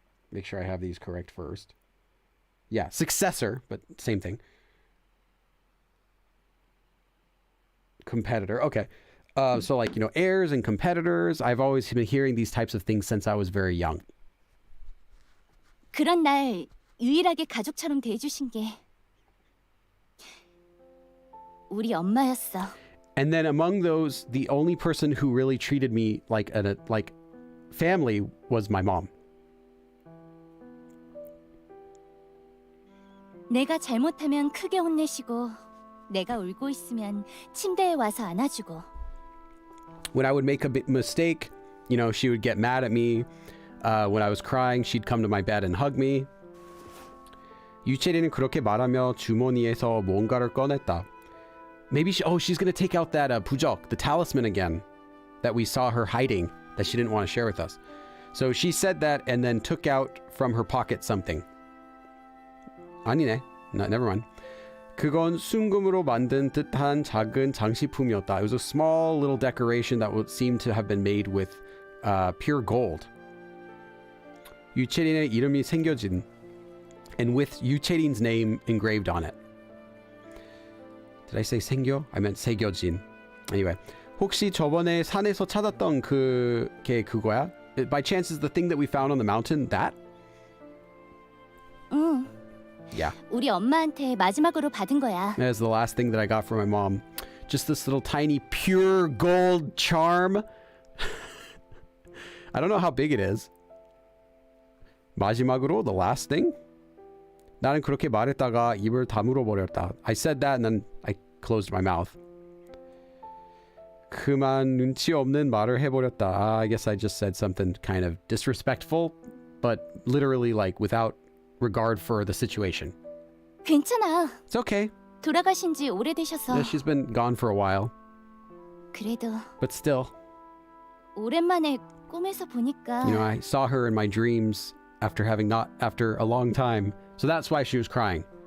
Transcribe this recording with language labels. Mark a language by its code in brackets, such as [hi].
[en] Make sure I have these correct first. Yeah, successor, but same thing. Competitor. Okay. So like, you know, heirs and competitors. I've always been hearing these types of things since I was very young. [ko] 그런 날 유일하게 가족처럼 대해주신 게 우리 엄마였어. [en] And then among those, the only person who really treated me like family was my mom. [ko] 내가 잘못하면 크게 혼내시고 내가 울고 있으면 침대에 와서 안아주고. [en] When I would make a mistake, you know, she would get mad at me. When I was crying, she'd come to my bed and hug me. [ko] 유채리는 그렇게 말하며 주머니에서 뭔가를 꺼냈다. [en] Maybe she's going to take out that 부적, the talisman again, that we saw her hiding, that she didn't want to share with us. So she said that and then took out from her pocket something. [ko] 아니네. [en] No, never mind. [ko] 그건 순금으로 만든 듯한 작은 장식품이었다. [en] It was a small little decoration that would seem to have been made with pure gold. [ko] 유채린의 이름이 새겨진, [en] and with 유채린's name engraved on it. Did I say 생겨? I meant 새겨진. Anyway, [ko] 혹시 저번에 산에서 찾았던 그게 그거야? [en] By chance is the thing that we found on the mountain that? [ko] 응. [en] Yeah. [ko] 우리 엄마한테 마지막으로 받은 거야. [en] That is the last thing that I got from my mom. Just this little tiny pure gold charm. I don't know how big it is. 마지막으로 the last thing? [ko] 나는 그렇게 말했다가 입을 다물어 버렸다. [en] I said that and then I closed my mouth. [ko] 그만 눈치 없는 말을 해버렸다. [en] I guess I just said something kind of disrespectful, but literally like without regard for the situation. [ko] 괜찮아. [en] It's okay. [ko] 돌아가신 지 오래되셔서. [en] Yeah, she's been gone for a while, [ko] 그래도 [en] but still, [ko] 오랜만에 꿈에서 보니까 [en] you know, I saw her in my dreams after a long time. So that's why she was crying.